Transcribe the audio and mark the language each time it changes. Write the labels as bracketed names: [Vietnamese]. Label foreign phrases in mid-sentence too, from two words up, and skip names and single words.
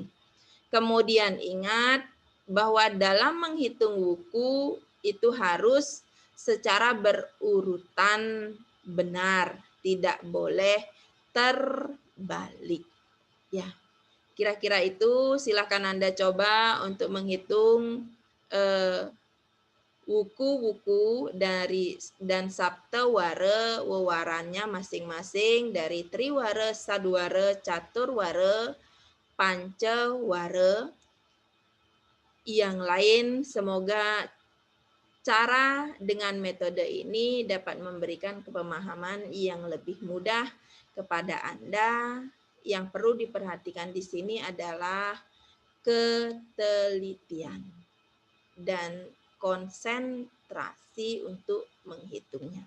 [Indonesian] Kemudian ingat bahwa dalam menghitung wuku itu harus secara berurutan benar, tidak boleh terbalik. Ya, kira-kira itu silakan Anda coba untuk menghitung wuku-wuku dari dan saptawara wewarannya masing-masing dari triwara, sadwara, caturwara, pancawara. Yang lain semoga cara dengan metode ini dapat memberikan pemahaman yang lebih mudah kepada Anda. Yang perlu diperhatikan di sini adalah ketelitian dan konsentrasi untuk menghitungnya.